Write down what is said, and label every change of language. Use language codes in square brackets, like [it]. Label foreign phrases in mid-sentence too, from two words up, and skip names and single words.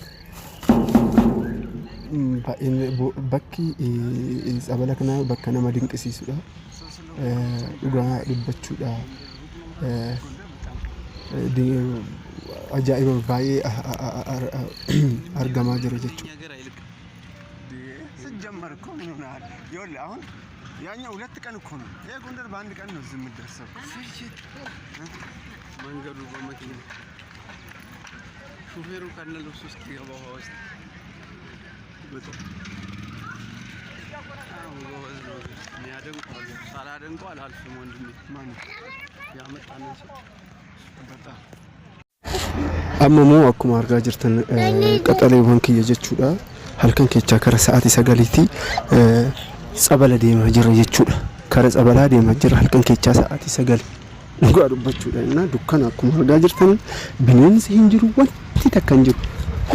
[om] Bakki sabala kana bakka nama dinqisiisudha. Dhugaa dubbachuudha. Ajaa'iba baay'ee argamaa jira jechuudha. [am] ሲጀመር እኮ ምን ሆነሃል? ይኸውልህ አሁን ያኛው 2 ቀን እኮ ነው። ይሄ ጎንደር በአንድ ቀን ነው እዚህ የምትደርሰው። መንገዱ በመኪና ሹፌሩ ከነ ልብሱ ውስጥ የገባው ውስጥ ያደንቀዋል። ሳላደንቀው አላልፍም ወንድሜ። ማን ያመጣነው ሰው በጣም [om] ammoo akkuma argaa jirtan qaxaleewwan kiyya jechuudha. Halkan keessa kara sa'aatii 9tti sabala deemaa jira jechuudha. Kara sabalaa deemaa jira halkan keessa sa'aatii 9 dhugaa dubbachuudha. Dukkana akkuma argaa jirtan bineensi hin jiru wanti takka hin jiru.